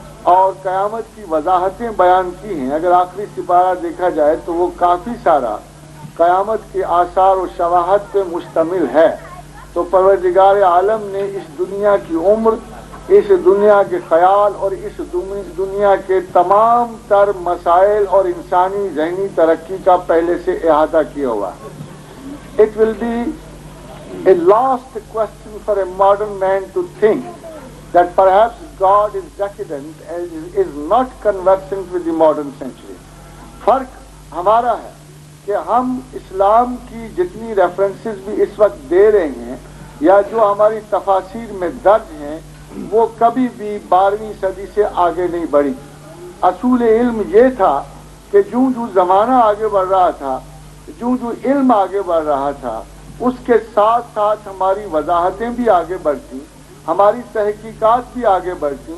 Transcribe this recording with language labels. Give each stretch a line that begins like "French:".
Urdu: اور قیامت کی وضاحتیں بیان کی ہیں، اگر آخری سپارہ دیکھا جائے تو وہ کافی سارا قیامت کے آثار و شواہد پہ مشتمل ہے. تو پروردگار عالم نے اس دنیا کی عمر، اس دنیا کے خیال اور اس دنیا کے تمام تر مسائل اور انسانی ذہنی ترقی کا پہلے سے احاطہ کیا ہوا ہے.
English: It will be a last question for a modern man to think that perhaps God is decadent and is not conversant with the modern century.
Urdu: فرق ہمارا ہے کہ ہم اسلام کی جتنی ریفرنسز بھی اس وقت دے رہے ہیں یا جو ہماری تفاسیر میں درج ہیں وہ کبھی بھی 12ویں صدی سے آگے نہیں بڑھی. اصول علم یہ تھا کہ جو زمانہ آگے بڑھ رہا تھا، جو علم آگے بڑھ رہا تھا، اس کے ساتھ ساتھ ہماری وضاحتیں بھی آگے بڑھتی، ہماری تحقیقات بھی آگے بڑھتی.